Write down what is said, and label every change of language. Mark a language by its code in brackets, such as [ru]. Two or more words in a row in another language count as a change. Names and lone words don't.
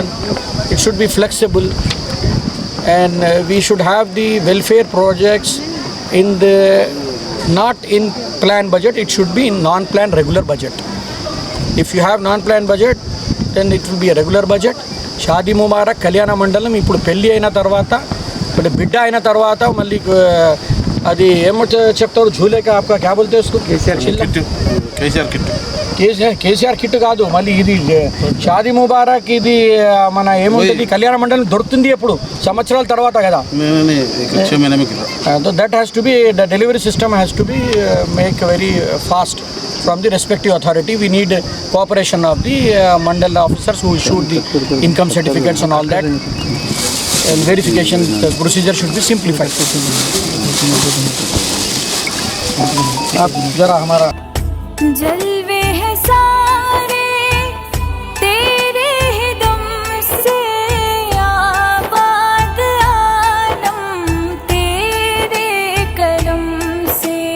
[en] It should be flexible, and we should have the welfare projects in the not in plan budget. It should be in non-plan regular budget. If you have non-plan budget, then it will be a regular budget. [te] Shadi Mubarak Kalyana Mandalam ఇప్పుడు పెళ్లి అయిన తర్వాత ఇప్పుడు బిడ్డ అయిన తర్వాత మళ్ళీ అది ఏమో చెప్తారు [hi] झूले का आपका क्या बोलते हैं उसको [te] కేసీఆర్ కిట్ కాదు, మళ్ళీ ఇది షాదీ ముబారక్, ఇది మన ఏముంటుంది కళ్యాణ మండలం దొరుకుతుంది ఎప్పుడు సంవత్సరాల తర్వాత కదా. [en] That has to be the delivery system has to be make very fast from the respective authority. We need cooperation of the mandal officers who issued the income certificates and all that, and verification the procedure should be simplified. [hi] आप जरा हमारा जलवे हैं सारे तेरे ही दम से, आबाद आलम तेरे करम से,